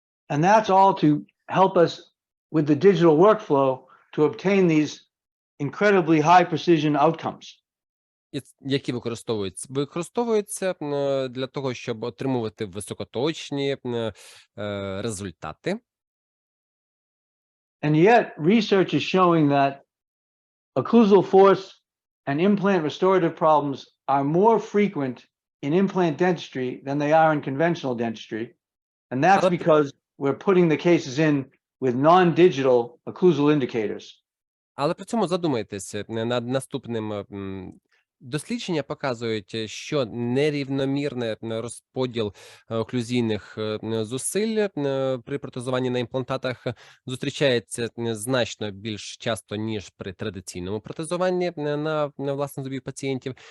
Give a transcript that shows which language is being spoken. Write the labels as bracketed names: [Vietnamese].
[English] And that's all to help us with the digital workflow to obtain these incredibly high precision outcomes. [Ukrainian] Які використовуються для того, щоб отримувати високоточні результати. [English] And yet, research is showing that occlusal force and implant restorative problems are more frequent in implant dentistry than they are in conventional dentistry. And that's because we're putting the cases in with non-digital occlusal indicators. [Ukrainian] Але при цьому задумайтесь над наступним. Дослідження показують, що нерівномірний розподіл оклюзійних зусиль при протезуванні на імплантатах зустрічається значно більш часто, ніж при традиційному протезуванні на власних зубів пацієнтів.